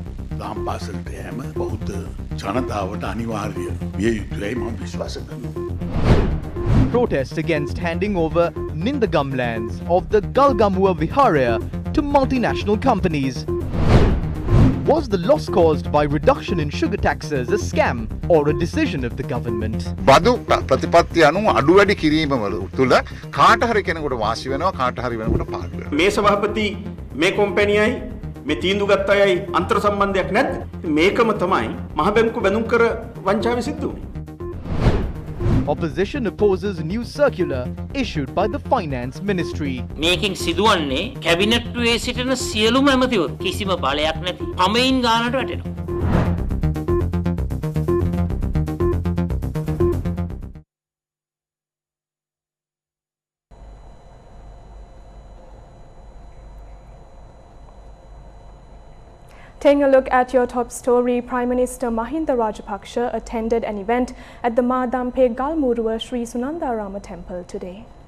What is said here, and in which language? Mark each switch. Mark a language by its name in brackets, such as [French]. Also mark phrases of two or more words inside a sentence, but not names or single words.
[English] Protest against handing over Nindagam lands of the Galgamua Viharaya to multinational companies. Was the loss caused by reduction in sugar taxes a scam or a decision of the government? [Sinhala] බදු ප්‍රතිපත්ති අනුව අඩු වැඩි කිරීම තුළ කාට හරි කෙනෙකුට වාසි වෙනවා කාට හරි වෙනකොට පාඩු වෙනවා. මේ සභාපති මේ කම්පැනියයි මේ තීන්දුව ගත්ත අයයි අන්තර් සම්බන්ධයක් නැද්ද? මේකම තමයි මහ බැංකුව බැඳුම් කර වංචාවේ සිද්ධ වුනේ. [English] Opposition opposes new circular issued by the Finance Ministry. [Sinhala] මේකෙන් සිදුවන්නේ කැබිනට්ුවේ සිටින සියලුම ඇමතිවරු කිසිම බලයක් නැති පමයින් ගානට වැටෙනවා. [English] Taking a look at your top story, Prime Minister Mahinda Rajapaksa attended an event at the Madampe Galmuruwa Sri Sunandarama Temple today.